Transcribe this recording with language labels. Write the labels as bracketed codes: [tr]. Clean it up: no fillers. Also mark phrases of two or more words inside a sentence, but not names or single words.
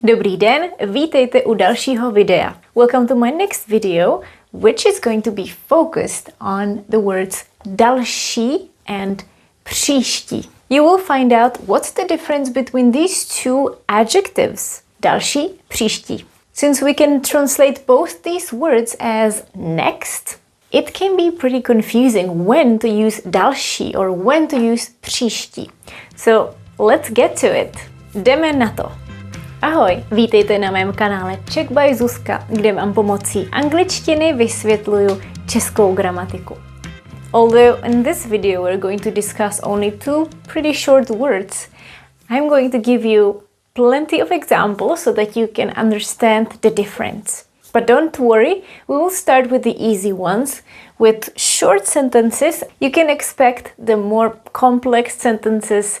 [cs] Dobrý den, vítejte u dalšího videa. [en] Welcome to my next video, which is going to be focused on the words další and příští. You will find out what's the difference between these two adjectives, [cs] další, příští. [en] Since we can translate both these words as next, it can be pretty confusing when to use další or when to use příští. So let's get to it. [cs] Jdeme na to. Ahoj, vítejte na mém kanále Czech by Zuzka, kde vám pomocí angličtiny vysvětluju českou gramatiku. [en] Although in this video we're going to discuss only two pretty short words, I'm going to give you plenty of examples so that you can understand the difference. But don't worry, we will start with the easy ones. With short sentences, you can expect the more complex sentences.